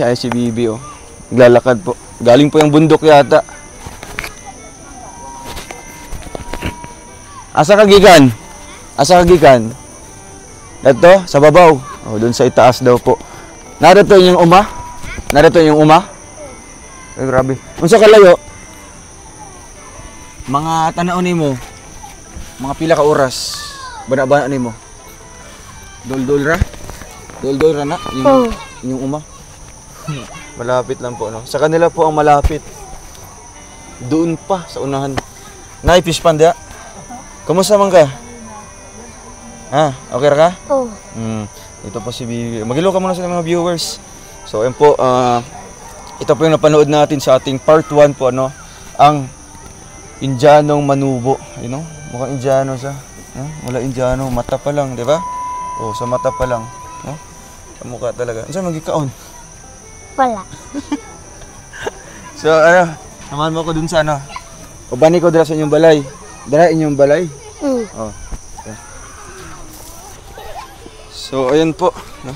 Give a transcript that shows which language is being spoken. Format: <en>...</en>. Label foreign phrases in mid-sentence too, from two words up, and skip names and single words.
<tl>Ay si Bibi oh. Naglalakad po. Galing po yung bundok yata.</tl> <ceb>Asa ka gikan? Asa ka gikan? Dito sa babaw.</ceb> <tl>Oh, doon sa itaas daw po. Narito yung uma? Narito yung uma?</tl> <ceb>Ay grabe. Unsa kalayo? Mga tanaw nimo. Mga pila ka oras. Bana-bana nimo. Dol-dol ra? Dol-dol ra na?</ceb> <tl>Yung uma? Malapit lang po, no? Sa kanila po ang malapit. Doon pa, sa unahan. Nay, fish panda.</tl> <ceb>Kamusta man ka? Ah, okay ra ka? Oo.</ceb> <tl>Ito po si Bibi. Mag-hello ka muna sa mga viewers. So, ayun po. Ito po yung napanood natin sa ating part 1 po, ano? Ang Indianong Manubo.</tl> <en>You know?</en> <tl>Mukhang Indiano siya. Wala Indiano. Mata pa lang, di ba? Oh, sa mata pa lang. No? Sa mukha talaga. Ano saan magkikaon? Wala. So, ano? Samahan mo ko dun sa ano?</tl> <ceb>Ubani ko dala sa inyong balay. Dala inyong balay? Oh. Okay. So,</ceb> <tl>ayan po.</tl> <ceb>No?</ceb>